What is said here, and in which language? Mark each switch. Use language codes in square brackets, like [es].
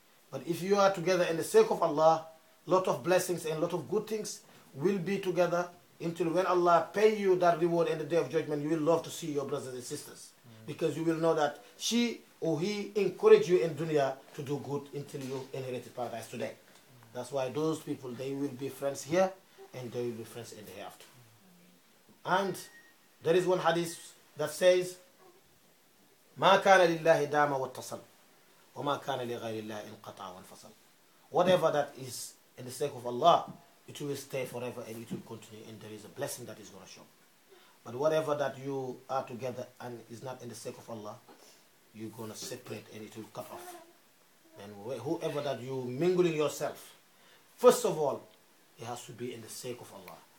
[en] But if you are together in the sake of Allah, lot of blessings and lot of good things will be together until when Allah pay you that reward in the day of judgment, you will love to see your brothers and sisters. Because you will know that she or he encouraged you in dunya to do good until you inherited paradise today. That's why those people, they will be friends here and they will be friends in the hereafter. And there is one hadith that says, [ar] ما كان لله دام واتصل وما كان لغير الله انقطع وانفصل. [en] Whatever that is in the sake of Allah, it will stay forever and it will continue and there is a blessing that is going to show. But whatever that you are together and is not in the sake of Allah, you're going to separate and it will cut off. And whoever that you mingling yourself, first of all, it has to be in the sake of Allah.